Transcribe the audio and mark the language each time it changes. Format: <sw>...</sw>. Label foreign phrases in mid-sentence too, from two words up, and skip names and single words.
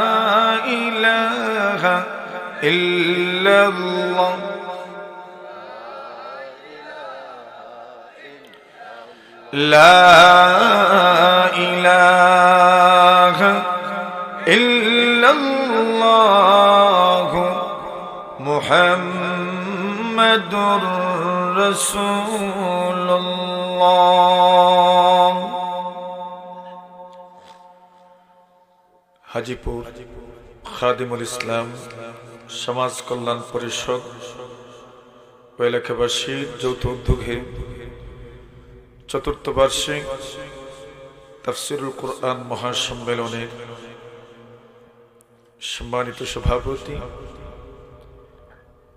<ar>الہ الا اللہ لا الہ الا اللہ محمد رسول اللہ হাজীপুর খাদিমুল</ar> <bn>ইসলাম সমাজ কল্যাণ পরিষদ ও এলাকাবাসীর যৌথ উদ্যোগে চতুর্থ বার্ষিক তাফসীরুল কুরআন মহাসম্মেলনের সম্মানিত সভাপতি</bn>